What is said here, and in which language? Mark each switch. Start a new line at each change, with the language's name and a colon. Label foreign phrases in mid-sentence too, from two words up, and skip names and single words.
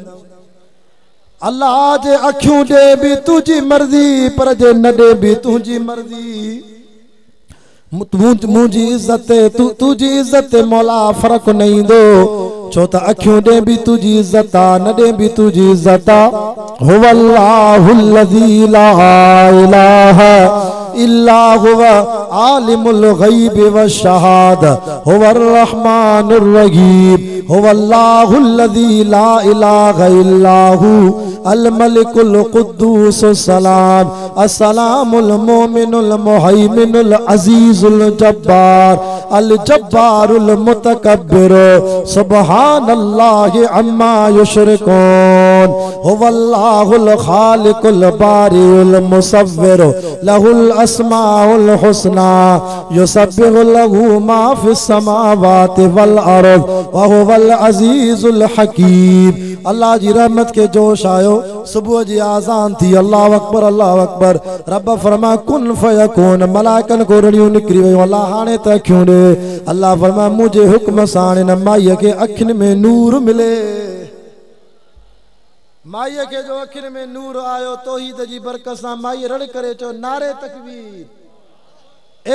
Sindhi: अल्लाह जे अखियूं ॾे बि तुंहिंजी मर्ज़ी पर जे न ॾे बि तुंहिंजी मर्ज़ी। मुंहिंजी इज़त तुंहिंजी इज़त मौला फ़र्क़ु न ईंदो। छो त अखियूं ॾे बि तुंहिंजी इज़त आ न ॾे बि तुंहिंजी इज़त आ।
Arabic: هو الله الذي لا إله إلا هو عالم الغيب والشهادة هو الرحمن الرحيم. هو الله الذي لا إله إلا هو الملك القدوس سلام السلام المؤمن المهيمن العزيز الجبار الجبار المتكبر سبحان الله عما يشركون. هو الله الخالق البارئ المصور له الأسماء الحسنى يسبح له ما في السماوات والأرض وهو العزيز الحكيم.
Sindhi: अल्लाह जी रहमत के जोश आयो। सुबह जी आज़ान थी।
Arabic: الله أكبر الله أكبر.
Sindhi: रब फरमा
Arabic: كن فيكون.
Sindhi: मलाइकन को रड़ियूं निकरी वयूं। अल्लाह हाणे त अखियूं ॾे। अल्लाह फरमा मुझे हुक्म सां न माईअ खे अखियुनि में नूर मिले। माईअ खे जो अखियुनि में नूर आयो तौहीद जी बरकत सां माई रड़ करे चो नारे तकबीर।